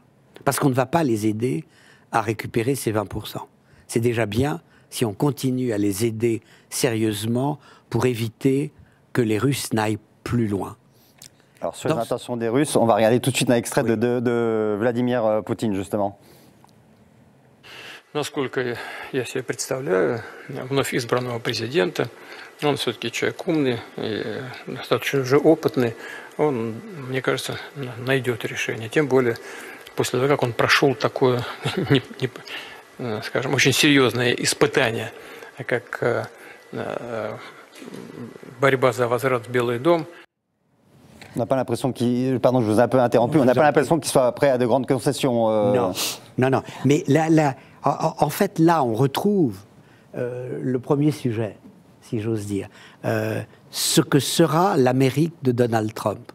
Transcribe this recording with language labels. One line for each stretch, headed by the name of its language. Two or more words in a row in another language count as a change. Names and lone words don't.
French: Parce qu'on ne va pas les aider à récupérer ces 20%. C'est déjà bien si on continue à les aider sérieusement pour éviter que les Russes n'aillent plus loin. Alors sur les intentions des Russes, on va regarder tout de suite un extrait de Vladimir Poutine, justement.
Russian: Насколько я себе представляю, вновь избранного президента, он все-таки человек умный и достаточно уже опытный, он, мне кажется, найдет решение. Тем более после того, как он прошел такое, скажем, очень серьезное испытание, как борьба за возврат в Белый дом.
French: On n'a pas l'impression qu'il... Pardon, je vous ai un peu interrompu. On n'a pas l'impression qu'il soit prêt à de grandes concessions. Non. Mais en fait, là, on retrouve le premier sujet, si j'ose dire. Ce que sera l'Amérique de Donald Trump.